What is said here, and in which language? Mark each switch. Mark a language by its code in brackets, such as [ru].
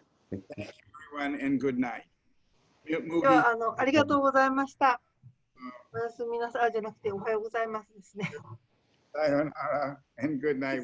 [en] Thank you everyone and good night. [ja] ではありがとうございました。おやすみなさいじゃなくておはようございますですね。 [en] Sayonara and good night.